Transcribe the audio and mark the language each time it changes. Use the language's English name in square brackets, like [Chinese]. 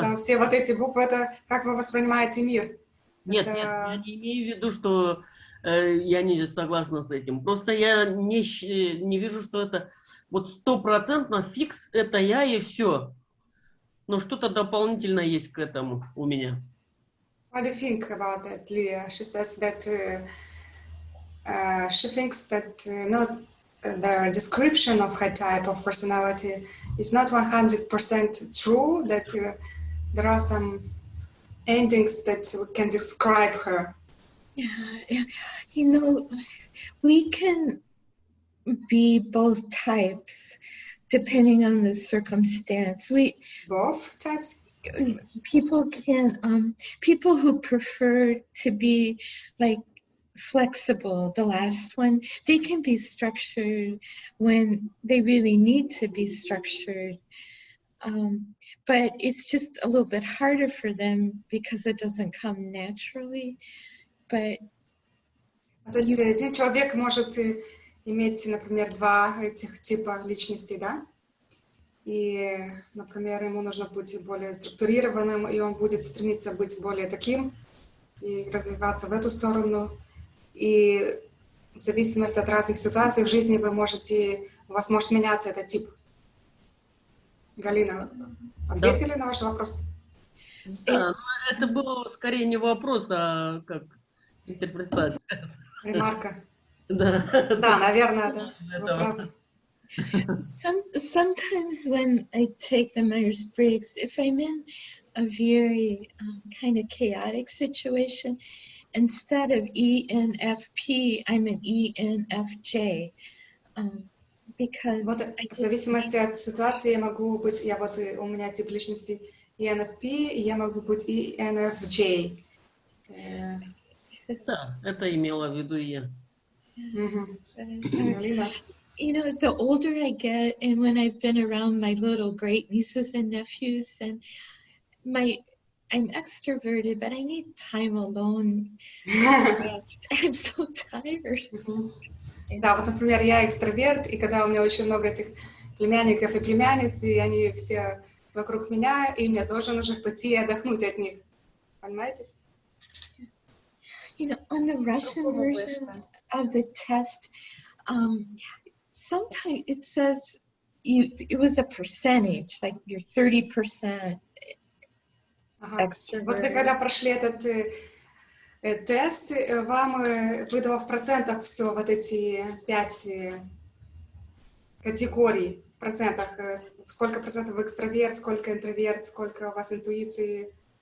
[Russian] там все вот эти буквы, это как вы воспринимаете мир? Нет, Это... нет, я не имею в виду, что я не согласна с этим. Просто я не вижу, что это вот 100% фикс, это я и все. Но что-то дополнительно есть к этому у меня. [English] What do you think about that, Leah? She says that she thinks that not the description of her type of personality is not 100% true, that there are some endings that can describe her. Yeah, you know, we can be both types depending on the circumstance. Both types? People who prefer to be like flexible, the last one, they can be structured when they really need to be structured. But it's just a little bit harder for them because it doesn't come naturally. But [Russian] То есть один человек может иметь, например, два этих типа личностей, да? И, например, ему нужно быть более структурированным, и он будет стремиться быть более таким и развиваться в эту сторону. И в зависимости от разных ситуаций в жизни у вас может меняться этот тип. Галина, ответили на ваш вопрос? Да, но это был скорее не вопрос, а как интерпретация. Ремарка. Да, Да, наверное, да. Вы правы. [English] Sometimes when I take the Myers-Briggs, if I'm in a very kind of chaotic situation, instead of ENFP, I'm an ENFJ. Because [Russian] Вот в зависимости от ситуации я могу быть, у меня тип личности ENFP, и я могу быть ENFJ. да, это имела в виду я. Галина. [English] You know, the older I get, and when I've been around my little great nieces and nephews, and I'm extroverted, but I need time alone. I'm so tired. [Russian] Да, вот, например, я экстраверт, и когда у меня очень много этих племянников и племянниц, и они все вокруг меня, и мне тоже нужно пойти и отдохнуть от них. Понимаете? [English] You know, on the Russian version of the test, sometimes it says it was a percentage, like you're 30%. [Russian] Ага. Вот вы когда прошли этот тест, вам выдало в процентах все, вот эти 5 категорий, в процентах, сколько процентов вы экстраверт, сколько интроверт, сколько у вас интуиции.